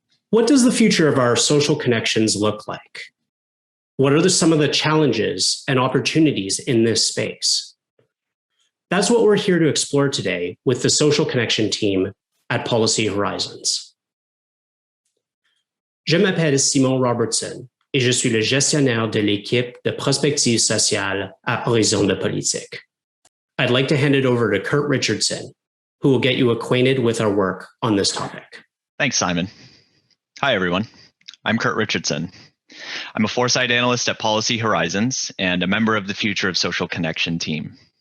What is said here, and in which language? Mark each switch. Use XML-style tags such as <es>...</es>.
<en>What does the future of our social connections look like? What are some of the challenges and opportunities in this space? That's what we're here to explore today with the social connection team at Policy Horizons.</en> <fr>Je m'appelle Simon Robertson et je suis le gestionnaire de l'équipe de prospective sociale à Horizon de Politique.</fr> <en>I'd like to hand it over to Kurt Richardson, who will get you acquainted with our work on this topic. Thanks, Simon. Hi, everyone. I'm Kurt Richardson. I'm a foresight analyst at Policy Horizons and a member of the Future of Social Connection team.</en>